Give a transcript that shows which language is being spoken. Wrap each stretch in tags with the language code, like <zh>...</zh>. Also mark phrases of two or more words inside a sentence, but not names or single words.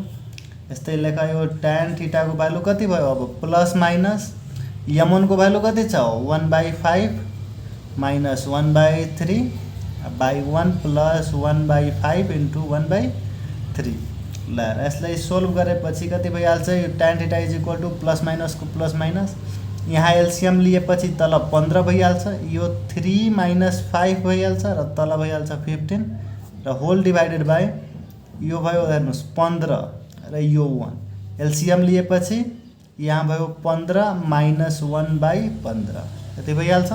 <ne>यस्तै लेखा यो</ne> <en>tan theta</en> <ne>को भ्यालु कति भयो अब</ne> <en>plus minus</en> <ne>m1 को भ्यालु कति छ</ne> <en>1/5 minus 1/3 by 1 plus 1/5 into 1/3.</en> <ne>ल यसलाई सोल्भ गरेपछि कति भइहाल्छ यो</ne> <en>tan theta is equal to plus minus</en> <ne>को</ne> <en>plus minus,</en> <ne>यहाँ एलसीएम लिएपछि तल 15 भइहाल्छ, यो 3 माइनस 5 भइहाल्छ र तल भइहाल्छ 15 र</ne> <en>whole divided by</en> <ne>यो भयो हेर्नुहोस् 15 र यो 1 एलसीएम लिएपछि यहाँ भयो 15 माइनस 1/15 यति भइहाल्छ।</ne>